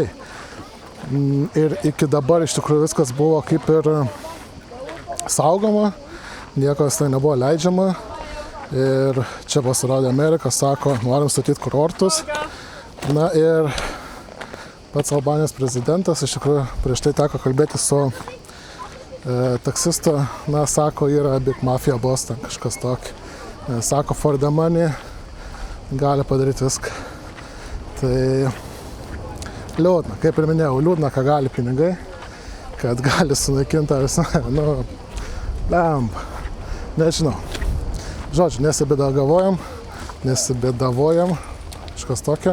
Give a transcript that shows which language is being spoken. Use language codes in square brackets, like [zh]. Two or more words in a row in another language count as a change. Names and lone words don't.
[lt] Ir iki dabar iš tikrųjų viskas buvo kaip ir saugoma, niekas tai nebuvo leidžiama. Ir čia pasirodė Amerika, sako, norim statyti kurortus. Na ir pats Albanijos prezidentas, iš tikrųjų, prieš tai teko kalbėti su taksistu, sako, yra [en] big mafia boss, [lt] ten kažkas tokio. Sako, [en] for the money, [lt] gali padaryti viską. Tai liūdna, kaip ir minėjau, liūdna, ką gali pinigai, kad gali sunaikinti visą, nežinau. Žodžiu, nesibėdavojam, kažkas tokio.